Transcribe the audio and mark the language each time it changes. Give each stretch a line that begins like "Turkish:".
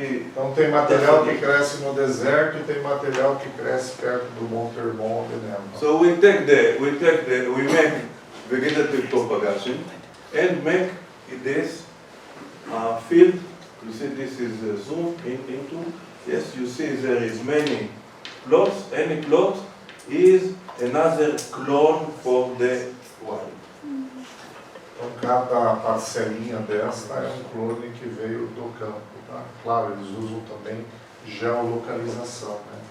Portuguese: Então tem material que cresce no deserto e tem material que cresce perto do Monte Hermon, né?
English: So we make vegetative propagation and make this field. You see, this is zoomed into. Yes, you see there is many plots. Any plot is another clone for the wild.
Portuguese: Então cada parcelinha desta é um clone que veio do campo, tá? Claro, eles usam também geolocalização, né?